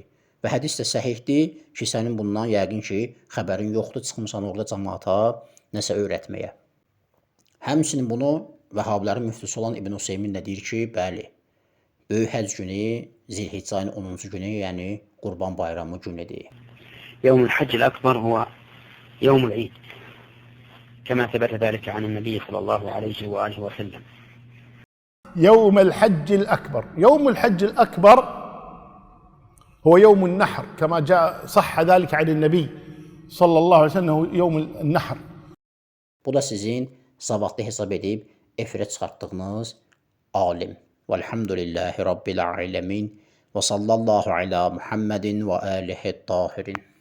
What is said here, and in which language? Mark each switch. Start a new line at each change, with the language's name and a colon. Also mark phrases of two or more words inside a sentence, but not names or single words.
Azerbaijani: Və hədis də səhihdir ki, sənin bundan yəqin ki, xəbərin yoxdur, çıxmısan orada cəmaata nəsə öyrətməyə. Həmçinin bunu Vəhabilərin müftisi olan İbn Hüseymin də deyir ki, bəli, böyük həcc günü Zilhiccə ayının 10-cu günü, yəni Qurban Bayramı günüdür.
Arabic: يوم الحج الأكبر هو يوم العيد كما ثبت ذلك عن النبي صلى الله عليه وآله وسلم. يوم الحج الأكبر، يوم الحج الأكبر هو يوم النحر كما جاء صح ذلك عن النبي صلى الله عليه وسلم يوم النحر.
Azerbaijani: Bu da sizin savadlı hesab edib efirə çıxartdığınız alim.
Arabic: والحمد لله رب العالمين وصلى الله على محمد وآله الطاهرين.